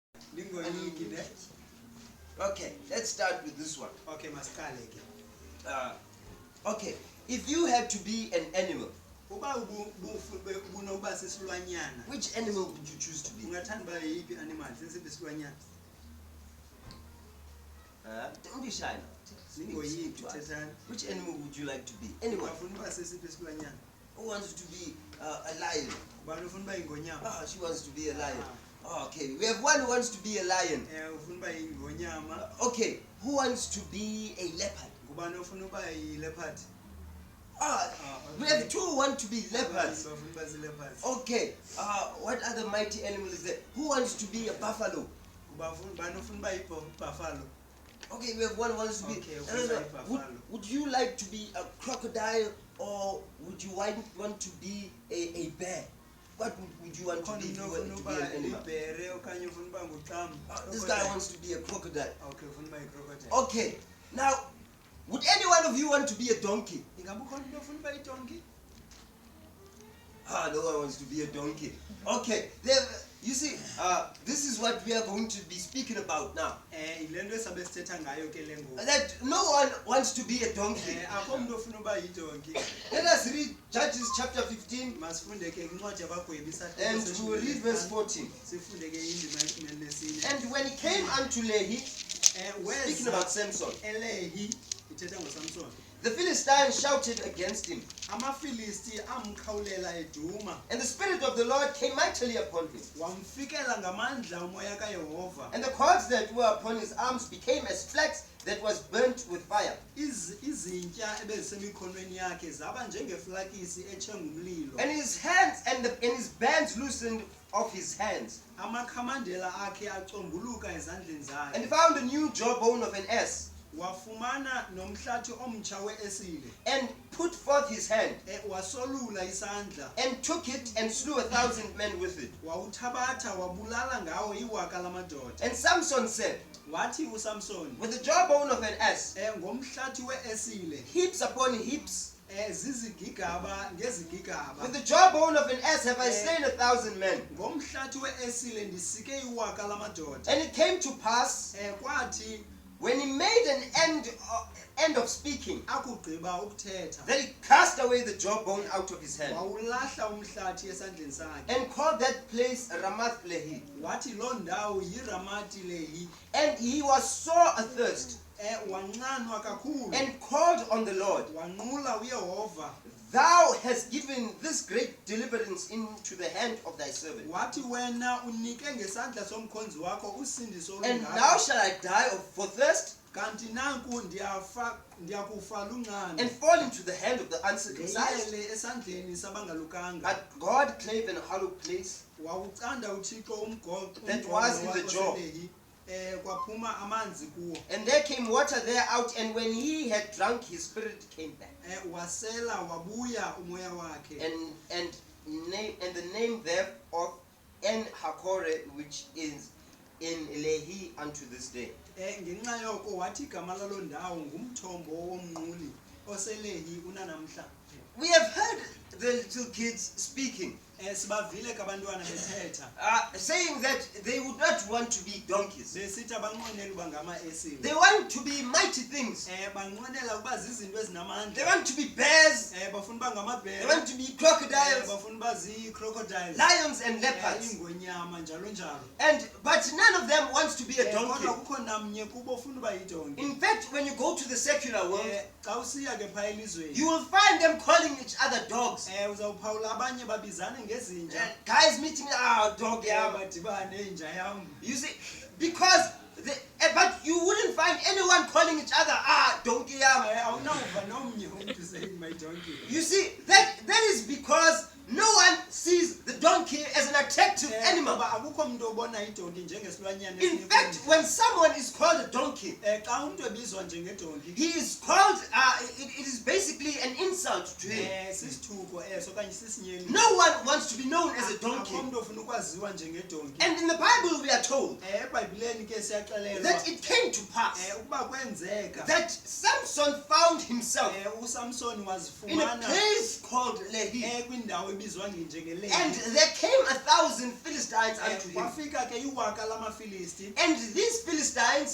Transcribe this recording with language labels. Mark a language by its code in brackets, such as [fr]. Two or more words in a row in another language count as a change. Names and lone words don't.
[en] Okay, let's start with this one. [xh] Okay, masiqale ke. [en] Okay, if you had to be an animal, [xh] Uba ubunokuba sisilwanyana. [en] which animal would you choose to be? [xh] Ungathanda ba yiphi animal sesiphi isilwanyana? [en] Don't be shy now. [xh] Singoyiphi thethani? [en] Which animal would you like to be? Anyone? [xh] Ufuna uba sesiphi isilwanyana? [en] Who wants to be a lion? [xh] Ubani ufuna uba ingonyama? [en] Ah, she wants to be a lion. Oh, okay, we have one who wants to be a lion. [xh] Ufuna uba ingonyama. [en] Okay, who wants to be a leopard? [xh] Ubani ufuna uba yi-leopard? [en] We have two who want to be leopards. [xh] Bafuna uba zii-leopards. [en] Okay, what other mighty animal is there? Who wants to be a buffalo? [xh] Ubani ufuna uba yi-buffalo? [en] Okay, we have one who wants to be. Okay, would you like to be a crocodile, or would you want to be a bear? What would you want to be if you wanted to be an animal? This guy wants to be a crocodile. [xh] Okay, ufuna uba yi-crocodile. [en] Okay, now, would any one of you want to be a donkey? [zu] Ingabe ukhona umuntu [xh] ofuna uba yi-donkey? [en] No one wants to be a donkey. Okay, you see, this is what we are going to be speaking about now. [xh] Yile nto esabe sithetha ngayo ke le ngoku. [en] That no one wants to be a donkey. [xh] Akho umuntu ofuna uba yi-donkey. [en] Let us read Judges chapter 15 [xh] Masifunde ke incwadi yabagwebi [en] and we will read verse 14. [xh] Sifunde ke indima yeshumi nesine. [en] And when he came unto Lehi, speaking about Samson, [xh] eLehi ithetha ngoSamson. [en] the Philistines shouted against him, [xh] Amafilisti amkhawulela eduma. [en] and the Spirit of the Lord came mightily upon him. [xh] Wamfikela ngamandla umoya kaYehova. [en] And the cords that were upon his arms became as flax that was burnt with fire. [xh] Izintya ebezisemikhonweni yakhe zaba njengeflakisi etshe ngumlilo. [en] And his hands and his bands loosened of his hands. [xh] Amakhamandela akhe acombuluka ezandleni zakhe. [en] And found a new jawbone of an ass, [xh] Wafumana nomhlathi omtsha weesile. [en] and put forth his hand, [xh] Wasolula isandla. [en] and took it, and slew 1,000 men with it. [xh] Wawuthabatha wabulala ngawo iwaka lamadoda. [en] And Samson said, [xh] Wathi uSamson, [en] with the jawbone of an ass, [xh] ngomhlathi weesile, [en] heaps upon heaps, [xh] zizigigaba ngezigigaba. [en] with the jawbone of an ass have I slain 1,000 men. [xh] Ngomhlathi weesile ndisike iwaka lamadoda. [en] And it came to pass, [xh] Kwathi [en] when he made an end of speaking, [xh] akugqiba ukuthetha, [en] that he cast away the jawbone out of his hand, [xh] wawulahla umhlathi esandleni sakhe. [en] and called that place Ramath Lehi. [xh] Wathi loo ndawo yiRamathi Lehi. [en] And he was sore athirst, [xh] Wanqanwa kakhulu. [en] and called on the Lord, [xh] Wanqula uYehova. [en] Thou hast given this great deliverance into the hand of thy servant. [xh] Wathi wena unike ngesandla somkhonzi wakho usindiso [en] And [xh] olungaka. [en] now shall I die for thirst, [xh] Kanti nanku ndiyakufa lunqano. [en] and fall into the hand of the uncircumcised? [xh] Ngiyele esandleni sabangalukanga. [en] But God clave an hollow place [xh] Wawucanda uThixo umgoqo [en] that was in the jaw, [xh] kwaphuma amanzi kuwo. [en] and there came water there out, and when he had drunk, his spirit came back. [xh] Wasela wabuya umoya wakhe. [en] And the name thereof En Hakore, which is in Lehi unto this day. [xh] Ngenxa yoko wathi igama lalo ndawo ngumthombo womnquli oselehi unanamhla. [en] We have heard the little kids speaking, [xh] Sibavile ke abantwana bethetha. [en] saying that they would not want to be donkeys. [xh] Besithi abanqwenela uba ngama-esile. [en] They want to be mighty things. [xh] Banqwenela ukuba zizinto [en] They [xh] ezinamandla. [en] want to be bears. [xh] Bafuna uba [en] They [xh] ngamabhere. [en] want to be crocodiles, [xh] Bafuna uba zii-crocodiles. [en] lions, and leopards. [xh] Ingonyama njalo njalo. [en] But none of them wants to be a donkey. [xh] Kodwa kukho namnye kubo ofuna uba yidonki. [en] In fact, when you go to the secular world, [xh] Xa usiya ke phaya elizweni. [en] you will find them calling each other dogs. [xh] Uzawuphawula abanye babizana ngezinja. [en] Guys meeting, dog, yeah. [xh] Badibane inja yam. [en] You see, because but you wouldn't find anyone calling each other, donkey, yeah. [xh] Awunawuva nomnye umntu [en] saying my donkey. You see, that is because no one sees the donkey as an attractive animal. [xh] Akukho umuntu obona idonki njengesilwanyana. [en] In fact, when someone is called a donkey, [xh] xa umntu ebizwa njengedonki, [en] he is called, it is basically an insult to him. [xh] sisithuko eso okanye sisinyeli. [en] No one wants to be known as a donkey. [xh] Akukho umuntu ofuna ukwaziwa njengedonki. [en] And in the Bible we are told [xh] eBhayibhileni ke siyaxelelwa [en] that it came to pass [xh] ukuba kwenzeka [en] that Samson found himself [xh] uSamson [en] in a [xh] wazifumana [en] place called Lehi. [xh] kwindawo obizwa njengelehi. [en] And there came 1,000 Philistines unto him. [xh] Kwafika ke iwaka lamafilisti. [en] And these Philistines,